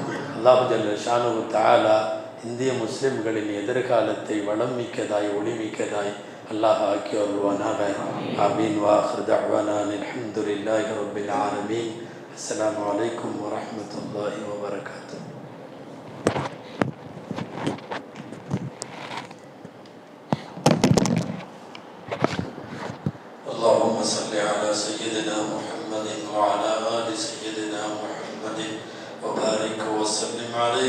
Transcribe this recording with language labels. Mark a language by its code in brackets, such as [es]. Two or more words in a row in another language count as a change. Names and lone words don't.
[ar] الله جل شأنه تعالى [ta] இந்திய முஸ்லிம்களின் எதிர்காலத்தை வளம் மிக்கதாய், ஒளிமிக்கதாய் அல்லாஹ் ஆக்கி அருள்வானாக. ஆமீன். [ar] وآخر دعوانا الحمد لله رب العالمين. السلام عليكم ورحمة الله وبركاته. اللهم صل على سيدنا محمد وعلى آل سيدنا محمد وبارك وسلم عليه.